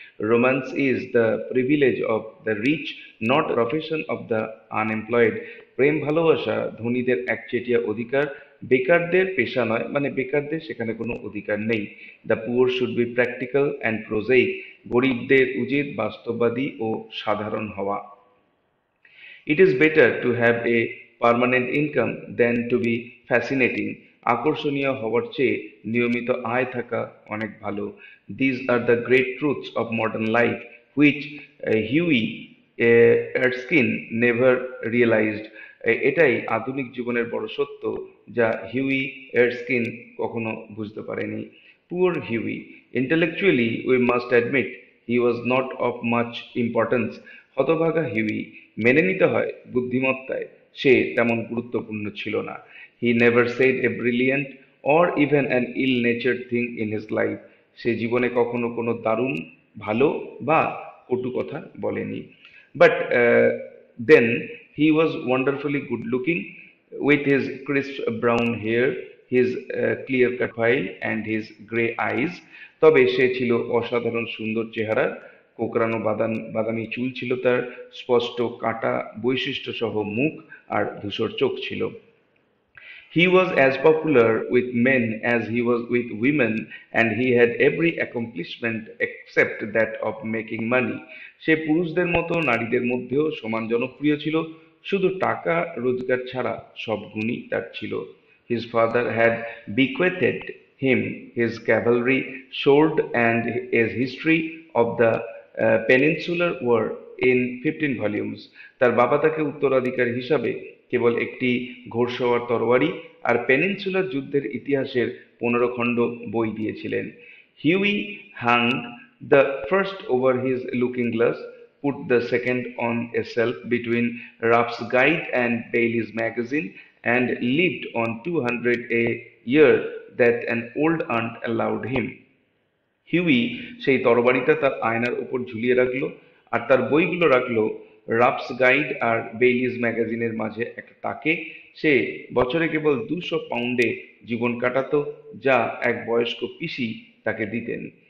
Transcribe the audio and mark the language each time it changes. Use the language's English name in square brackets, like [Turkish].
[English] Romance is the privilege of the rich, not profession of the unemployed. [Bangla] প্রেম ভালোবাসা ধনীদের একচেটিয়া অধিকার, বেকারদের পেশা নয়, মানে বেকারদের সেখানে কোনো অধিকার নেই। [English] The poor should be practical and prosaic. [Bangla] গরিবদের উচিত বাস্তববাদী ও সাধারণ হওয়া। [English] It is better to have a permanent income than to be fascinating. [Bangla] আকর্ষণীয় হওয়ার চেয়ে নিয়মিত আয় থাকা অনেক ভালো। [English] These are the great truths of modern life which Huey Erskine never realized. [Bangla] এটাই আধুনিক জীবনের বড় সত্য যা হিউই এরস্কিন কখনো বুঝতে পারেনি। [English] Poor Huey. Intellectually, we must admit he was not of much importance. [Bangla] হতভাগা হিউই, মেনে নিতে হয় বুদ্ধিমত্তায় সে তেমন গুরুত্বপূর্ণ ছিল না। [English] He never said a brilliant or even an ill natured thing in his life. [Bangla] সে জীবনে কখনো কোনো দারুণ, ভালো বা কটু কথা বলেনি। [English] But then he was wonderfully good looking with his crisp brown hair, his clear cut profile and his grey eyes। [Bangla] তবে সে ছিল অসাধারণ সুন্দর চেহারার, কোঁকড়ানো বাদামি চুল ছিল তার, স্পষ্ট কাটা বৈশিষ্ট্য সহ মুখ আর ধূসর চোখ ছিল। [English] He was as popular with men as he was with women, and he had every accomplishment except that of making money। [Bangla] সে পুরুষদের মতো নারীদের মধ্যেও সমান জনপ্রিয় ছিল, শুধু টাকা রোজগার ছাড়া সব গুণই তার ছিল। [English] His father had bequeathed him his cavalry, sword, and a history of the Peninsular War in 15 volumes। [Bangla] তার বাবা তাকে উত্তরাধিকার হিসাবে কেবল একটি ঘোড়সওয়ার তরবারি আর পেনিনসুলার যুদ্ধের ইতিহাসের 15 খণ্ড বই দিয়েছিলেন। [English] Hughie hung the first over his looking glass, put the second on a shelf between Ruff's Guide and Bailey's Magazine, and lived on 200 a year that an old aunt allowed him। [Bangla] Huey সেই তরবারিটা তার আয়নার উপর ঝুলিয়ে রাখলো আর তার বইগুলো রাখলো রাফস guide আর বেইলিজ ম্যাগাজিনের মাঝে একটা তাকে। সে বছরে কেবল 200 পাউন্ডে জীবন কাটাতো, যা এক বয়স্ক পিসি তাকে দিতেন।